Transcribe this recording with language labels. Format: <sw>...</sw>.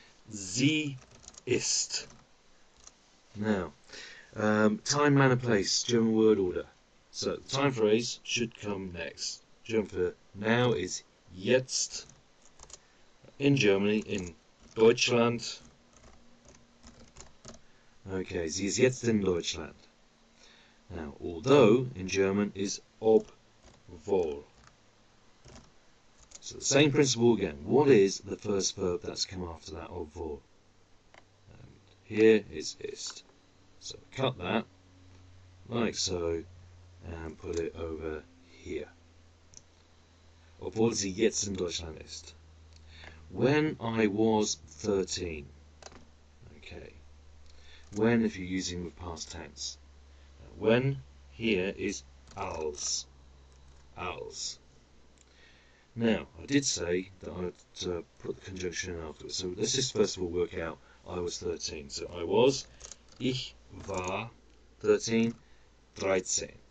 <de>Sie ist.</de> <en>Now, time, manner, place, German word order. So, the time phrase should come next. German for now is</en> <de>jetzt.</de> <en>In Germany,</en> <de>in Deutschland. Okay, sie ist jetzt in Deutschland.</de> <en>Now, although in German is obwohl. So the same principle again. What is the first verb that's come after that obwohl? And here is ist. So cut that, like so, and put it over here.</en> <de>Obwohl sie jetzt in Deutschland ist.</de> <en>When I was 13. Okay. When if you're using with past tense. When here is</en> <de>als. Als.</de> <en>Now, I did say that I'd put the conjunction in afterwards. So let's just first of all work out I was 13. So I was,</en> <de>ich war 13, 13.</de>